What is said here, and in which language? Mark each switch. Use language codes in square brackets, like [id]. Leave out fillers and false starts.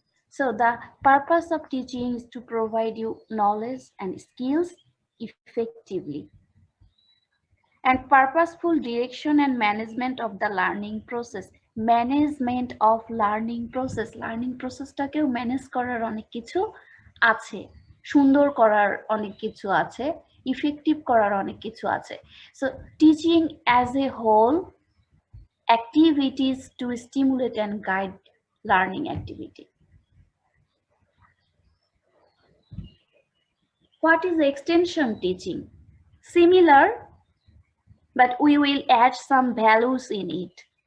[en] So the purpose of teaching is to provide you knowledge and skills effectively. And purposeful direction and management of the learning process. Management of learning process. [bn] Learning processটাকেও manage করার অনেক কিছু আছে, সুন্দর করার অনেক কিছু আছে, effective করার অনেক কিছু আছে। [en] So teaching as a whole, activities to stimulate and guide learning activity. What is extension teaching? Similar, but we will add some values in it.